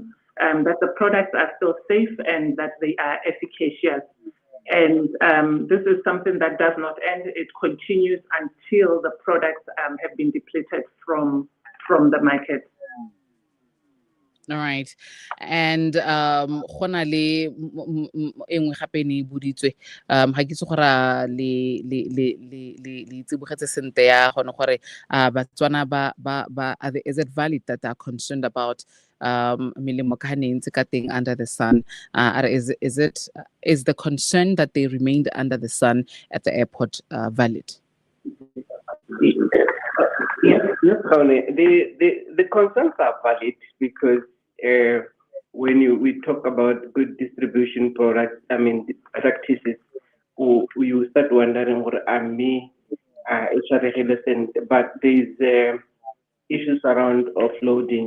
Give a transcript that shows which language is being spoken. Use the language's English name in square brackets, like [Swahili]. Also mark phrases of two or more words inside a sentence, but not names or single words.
[English] That the products are still safe and that they are efficacious. And this is something that does not end. It continues until the products have been depleted from the market. All right. [Tswana] And go na le engwe gape ne buditswe ga ke itse gore le tsibogetse sente ya gone gore Batswana ba [English] is it valid that they are concerned about [Tswana] melemo ka ne ntse ka teng [English] under the sun? Is the concern that they remained under the sun at the airport valid? Yes, Tony. The concerns are valid because when we talk about good distribution products, practices, you start wondering what but there's issues around offloading.